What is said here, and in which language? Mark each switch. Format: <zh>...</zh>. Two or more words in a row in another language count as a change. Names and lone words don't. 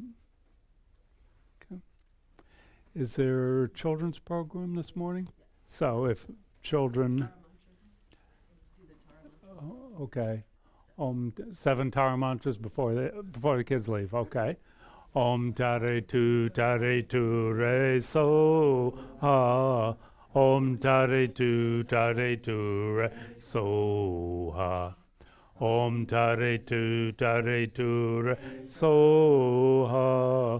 <en>Okay. Is there a children's program this morning? So if children... Okay. 7 Tara mantras before the kids leave. Okay.</en> <sa>Om Tare Tu Re So Ha. Om Tare Tu Re So Ha. Om Tare Tu Re So Ha.</sa>